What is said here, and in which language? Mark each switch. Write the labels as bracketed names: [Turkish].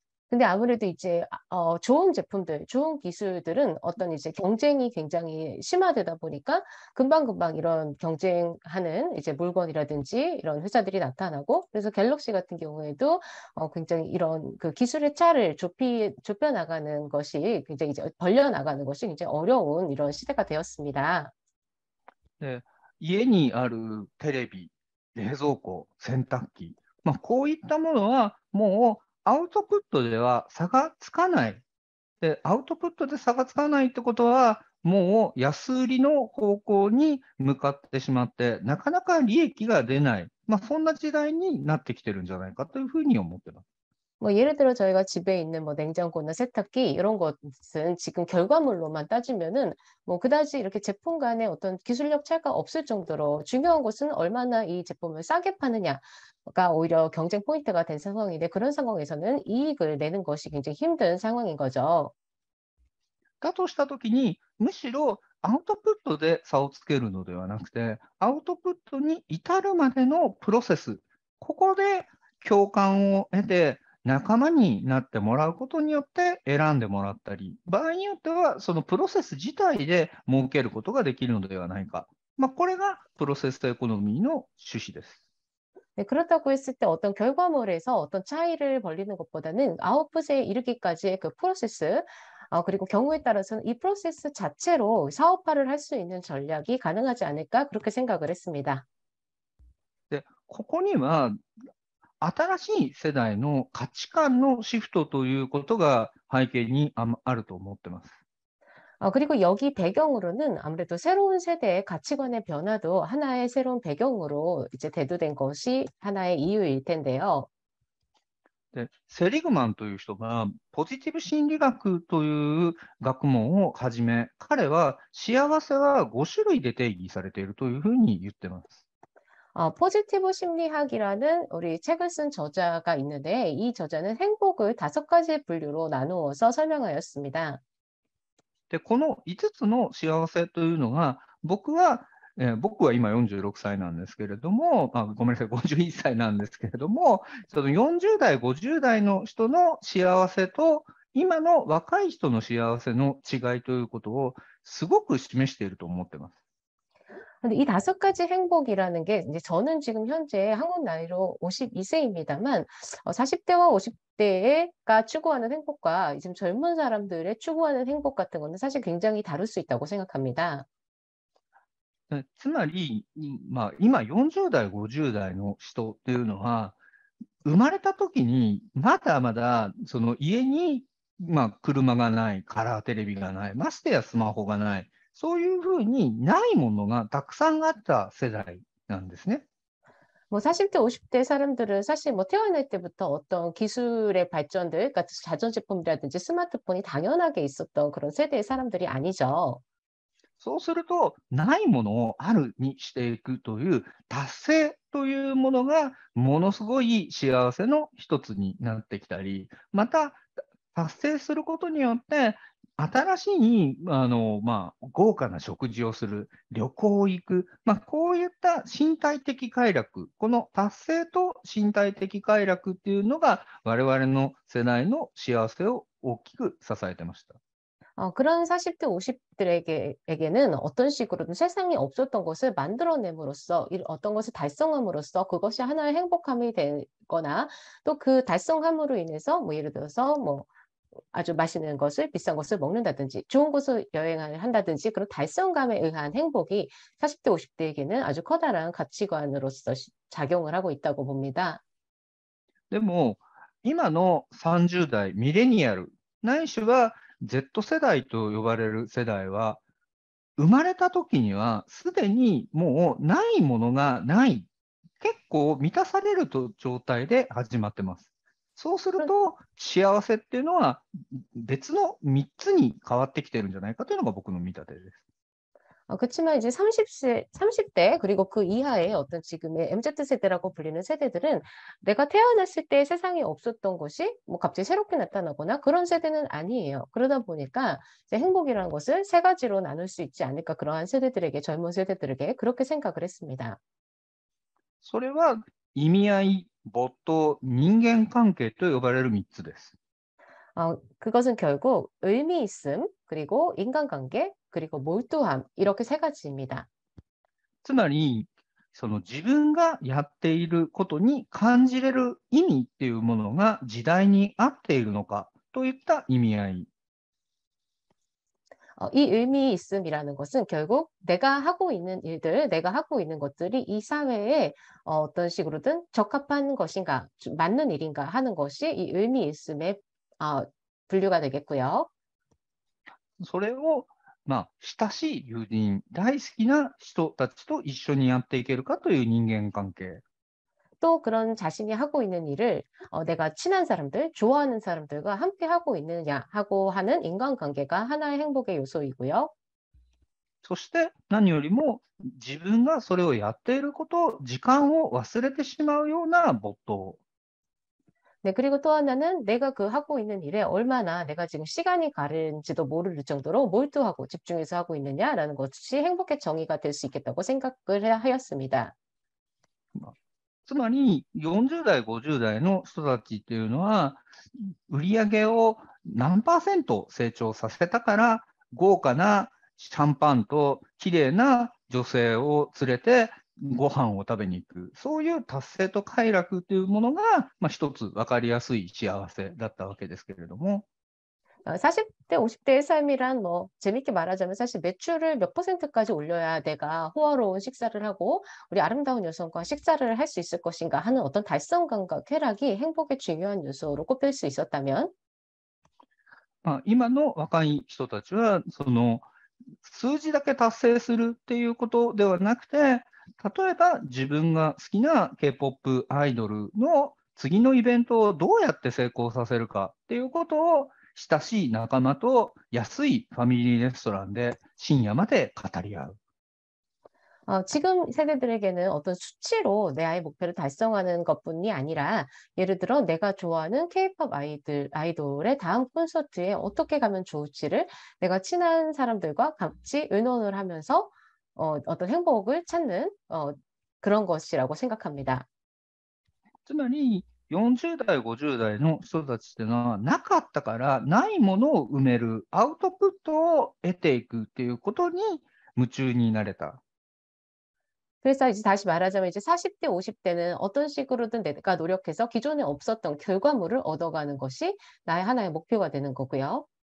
[Korean] 근데 아무래도 이제 좋은 제품들, 좋은 기술들은 어떤 이제 경쟁이 굉장히 심화되다 보니까 금방금방 이런 경쟁하는 이제 물건이라든지 이런 회사들이 나타나고 그래서 갤럭시 같은 경우에도 굉장히 이런 그 기술의 차를 좁혀 나가는 것이 굉장히 이제 벌려 나가는 것이 굉장히 어려운 이런 시대가 되었습니다. [Japanese] で、家にあるテレビ、冷蔵庫、洗濯機、こういったものはもうアウトプットでは差がつかない。で、アウトプットで差がつかないってことは、もう安売りの方向に向かってしまって、なかなか利益が出ない。そんな時代になってきてるんじゃないかというふうに思ってます。 [Korean] 뭐 예를 들어 저희가 집에 있는 뭐 냉장고나 세탁기 이런 것은 지금 결과물로만 따지면은 뭐 그다지 이렇게 제품 간에 어떤 기술력 차이가 없을 정도로 중요한 것은 얼마나 이 제품을 싸게 파느냐가 오히려 경쟁 포인트가 된 상황인데 그런 상황에서는 이익을 내는 것이 굉장히 힘든 상황인 거죠. [Japanese] だとしたときに、むしろアウトプットで差をつけるのではなくて、アウトプットに至るまでのプロセス、ここで共感を得て、仲間になってもらうことによって選んでもらったり、場合によってはそのプロセス自体で儲けることができるのではないか。これがプロセスエコノミーの趣旨です。 [Korean] 네, 그렇다고 했을 때 어떤 결과물에서 어떤 차이를 벌리는 것보다는 아웃풋에 이르기까지의 그 프로세스, 그리고 경우에 따라서는 이 프로세스 자체로 사업화를 할 수 있는 전략이 가능하지 않을까 그렇게 생각을 했습니다. [Japanese] で、ここには新しい世代の価値観のシフトということが背景にあると思ってます。 [Korean] 그리고 여기 배경으로는 아무래도 새로운 세대의 가치관의 변화도 하나의 새로운 배경으로 이제 대두된 것이 하나의 이유일 텐데요. [Japanese] で、セリグマンという人が、ポジティブ心理学という学問を始め、彼は幸せは5種類で定義されているというふうに言ってます。 [Korean] 포지티브 심리학이라는 우리 책을 쓴 저자가 있는데 이 저자는 행복을 5가지 분류로 나누어서 설명하였습니다. [Japanese] で、この5つの幸せというのが、僕は今46歳なんですけれども、ごめんなさい、51歳なんですけれども、その40代、50代の人の幸せと、今の若い人の幸せの違いということをすごく示していると思ってます。 [Korean] 근데 이 5가지 행복이라는 게 이제 저는 지금 현재 한국 나이로 52세입니다만 40대와 50대가 추구하는 행복과 지금 젊은 사람들의 추구하는 행복 같은 거는 사실 굉장히 다를 수 있다고 생각합니다. [Japanese] つまり、今40代、50代の人っていうのは、生まれた時にまだまだその家に、車がない、カラーテレビがない、ましてやスマホがない、そういうふうにないものがたくさんあった世代なんですね。 [Korean] 뭐 40대, 50대 사람들은 사실 뭐 태어날 때부터 어떤 기술의 발전들, 그러니까 자전제품이라든지 스마트폰이 당연하게 있었던 그런 세대의 사람들이 아니죠. [Japanese] そうすると、ないものをあるにしていくという達成というものがものすごい幸せの一つになってきたり、また達成することによって、新しい豪華な食事をする、旅行行く、こういった身体的快楽、この達成と身体的快楽っていうのが、我々の世代の幸せを大きく支えてました。 [Korean] 그런 40대, 50대에게는 어떤 식으로든 세상에 없었던 것을 만들어냄으로써, 어떤 것을 달성함으로써 그것이 하나의 행복함이 되거나 또 그 달성함으로 인해서 뭐 예를 들어서 뭐 아주 맛있는 것을, 비싼 것을 먹는다든지 좋은 곳을 여행을 한다든지 그런 달성감에 의한 행복이 40대, 50대에게는 아주 커다란 가치관으로서 작용을 하고 있다고 봅니다. [Japanese] でも、今の30代、ミレニアル、ないしは Z 世代と呼ばれる世代は、生まれた時にはすでにもうないものがない、結構満たされる状態で始まってます。そうすると、幸せっていうのは別の3つに変わってきてるんじゃないかというのが僕の見立てです。 [Korean] 그렇지만 이제 30대, 그리고 그 이하의 어떤 지금의 MZ세대라고 불리는 세대들은 내가 태어났을 때 세상에 없었던 것이 뭐 갑자기 새롭게 나타나거나 그런 세대는 아니에요. 그러다 보니까 이제 행복이라는 것을 3가지로 나눌 수 있지 않을까 그러한 세대들에게, 젊은 세대들에게 그렇게 생각을 했습니다. [Japanese] それは意味合い、没頭、人間関係と呼ばれる3つです。 [Korean] 그것은 결국 의미 있음, 그리고 인간관계, 그리고 몰두함 이렇게 3가지입니다. [Japanese] つまり、その自分がやっていることに感じれる意味っていうものが時代に合っているのかといった意味合い。 [Korean] 이 의미 있음이라는 것은 결국 내가 하고 있는 일들, 내가 하고 있는 것들이 이 사회에 어떤 식으로든 적합한 것인가, 맞는 일인가 하는 것이 이 의미 있음의 분류가 되겠고요. [Japanese] それを、親しい友人、大好きな人たちと一緒にやっていけるかという人間関係。 [Korean] 또 그런 자신이 하고 있는 일을 내가 친한 사람들, 좋아하는 사람들과 함께 하고 있느냐 하고 하는 인간관계가 하나의 행복의 요소이고요. [Japanese] そして何よりも自分がそれをやっていること、時間を忘れてしまうような没頭。 [Korean] 네, 그리고 또 하나는 내가 그 하고 있는 일에 얼마나 내가 지금 시간이 가는지도 모를 정도로 몰두하고 집중해서 하고 있느냐라는 것이 행복의 정의가 될 수 있겠다고 생각을 하였습니다. [Japanese] つまり40代、50代の人たちっていうのは、売り上げを何パーセント成長させたから、豪華なシャンパンと綺麗な女性を連れてご飯を食べに行く、そういう達成と快楽というものが、一つ分かりやすい幸せだったわけですけれども、 [Korean] 40대, 50대의 삶이란 뭐 재밌게 말하자면 사실 매출을 몇 %까지 올려야 내가 호화로운 식사를 하고 우리 아름다운 여성과 식사를 할 수 있을 것인가 하는 어떤 달성감과 쾌락이 행복의 중요한 요소로 꼽힐 수 있었다면 [Japanese] 今の若い人たちは、その数字だけ達成するっていうことではなくて、例えば自分が好きな K-POP アイドルの次のイベントをどうやって成功させるかっていうことを、親しい仲間と安いファミリーレストランで深夜まで語り合う。 [Korean] 지금 세대들에게는 어떤 수치로 내 아이 목표를 달성하는 것뿐이 아니라 예를 들어 내가 좋아하는 K-pop 아이돌의 다음 콘서트에 어떻게 가면 좋을지를 내가 친한 사람들과 같이 의논을 하면서 어떤 행복을 찾는 그런 것이라고 생각합니다. [Japanese] つまり40代、50代の人たちっていうのは、なかったからないものを埋める、アウトプットを得ていくっていうことに夢中になれた。 [Korean] 그래서 이제 다시 말하자면 이제 40대, 50대는 어떤 식으로든 내가 노력해서 기존에 없었던 결과물을 얻어가는 것이 나의 하나의 목표가 되는 거고요.